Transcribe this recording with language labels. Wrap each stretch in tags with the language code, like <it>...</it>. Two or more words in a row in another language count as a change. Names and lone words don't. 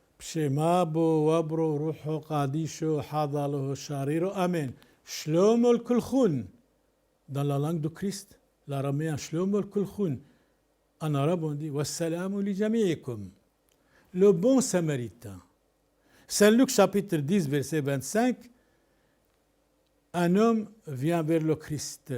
<syc>ܒܫܡ ܐܒܐ ܘܒܪܐ ܘܪܘܚܐ ܩܕܝܫܐ ܚܕ ܐܠܗܐ ܫܪܝܪܐ ܐܡܝܢ. ܫܠܡܐ ܠܟܠܟܘܢ.</syc> <fr>Dans la langue de Christ, l'araméen</fr> <syc>ܫܠܡܐ ܠܟܠܟܘܢ.</syc> <fr>En arabe on dit</fr> <ar>والسلام لجميعكم.</ar> <fr>Le bon samaritain. Saint Luc chapitre 10 verset 25. Un homme vient vers le Christ.</fr>